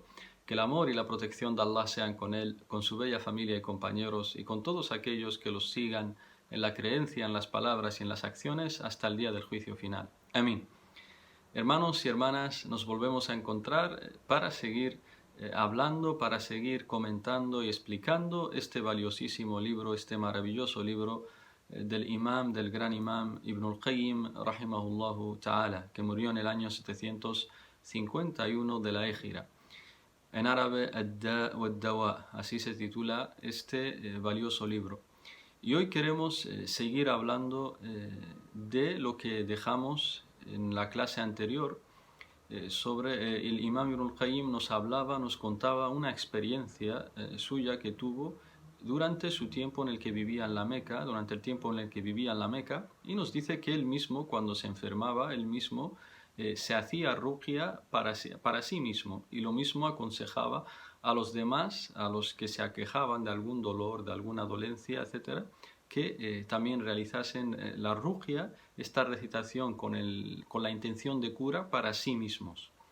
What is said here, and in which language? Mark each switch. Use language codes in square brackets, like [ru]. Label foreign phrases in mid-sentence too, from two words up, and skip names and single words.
[es] Que el amor y la protección de Allah sean con él, con su bella familia y compañeros, y con todos aquellos que los sigan en la creencia, en las palabras y en las acciones hasta el día del juicio final. Amén. Hermanos y hermanas, nos volvemos a encontrar para seguir hablando, para seguir comentando y explicando este valiosísimo libro, este maravilloso libro del imam, del gran imam Ibn al-Qayyim, [ar] رحمه الله تعالى, [es] que murió en el año 751 de la Égira. En árabe, [ar] الداء والدواء, [es] así se titula este valioso libro. Y hoy queremos seguir hablando de lo que dejamos en la clase anterior sobre el imam Ibn al-Qayyim. Nos contaba una experiencia suya que tuvo durante su tiempo en el que vivía en la Meca, y nos dice que él mismo, cuando se enfermaba, él mismo se hacía ruqya para sí mismo, y lo mismo aconsejaba a los demás, a los que se aquejaban de algún dolor, de alguna dolencia, etc., que también realizasen la ruqya, esta recitación con la intención de cura para sí mismos.